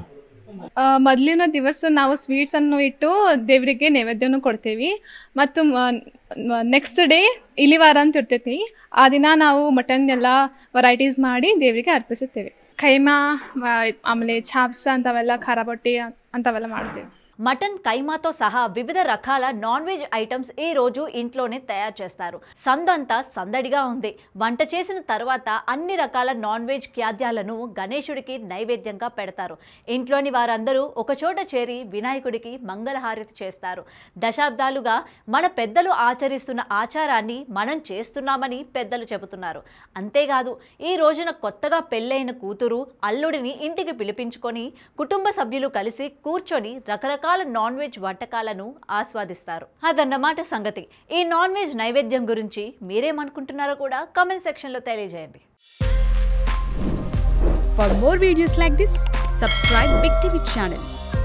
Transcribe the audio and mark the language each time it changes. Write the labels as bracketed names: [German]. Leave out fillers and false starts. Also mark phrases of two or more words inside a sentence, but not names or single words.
[Kannada] ಮೊದಲಿನ ದಿವಸ ನಾವು ಸ್ವೀಟ್ಸ್ ಅನ್ನು ಇಟ್ಟು ದೇವರಿಗೆ ನೈವೇದ್ಯವನ್ನು ಕೊಡ್ತೇವೆ. ಮತ್ತು [English] next day [Kannada] ಇಲಿವಾರ ಅಂತ ಇರ್ತೈತಿ. ಆ ದಿನ ನಾವು ಮಟನ್ ಎಲ್ಲ ವೆರೈಟೀಸ್ ಮಾಡಿ ದೇವರಿಗೆ ಅರ್ಪಿಸುತ್ತೇವೆ. ಖೈಮಾ, ಆಮೇಲೆ ಚಾಪ್ಸ್ ಅಂತವೆಲ್ಲ, ಖಾರ ಬೊಟ್ಟಿ ಅಂತವೆಲ್ಲ ಮಾಡ್ತೇವೆ. [Telugu] మటన్, కైమాతో సహా వివిధ రకాల [English] non veg items [Telugu] ఈ రోజు ఇంట్లోనే తయారు చేస్తారు. సందంతా సందడిగా ఉంది. వంట చేసిన తర్వాత అన్ని రకాల [English] non veg [Telugu] ఖాద్యాలను గణేశుడికి నైవేద్యంగా పెడతారు. ఇంట్లోని వారందరూ ఒకచోట చేరి వినాయకుడికి మంగళహారతి చేస్తారు. దశాబ్దాలుగా మన పెద్దలు ఆచరిస్తున్న ఆచారాన్ని మనం చేస్తున్నామని పెద్దలు చెబుతున్నారు. అంతేకాదు ఈ రోజున కొత్తగా పెళ్ళైన కూతురు అల్లుడిని ఇంటికి పిలిపించుకొని కుటుంబ సభ్యులు కలిసి కూర్చొని రకరకాల [English] non veg [Telugu] వంటకాలను ఆస్వాదిస్తారు. అదన్నమాట సంగతి. ఈ [English] non veg [Telugu] నైవేద్యం గురించి మీరేమనుకుంటున్నారో కూడా [English] comment section [Telugu] లో తెలియజేయండి. [English] For more videos like this, subscribe Big TV channel.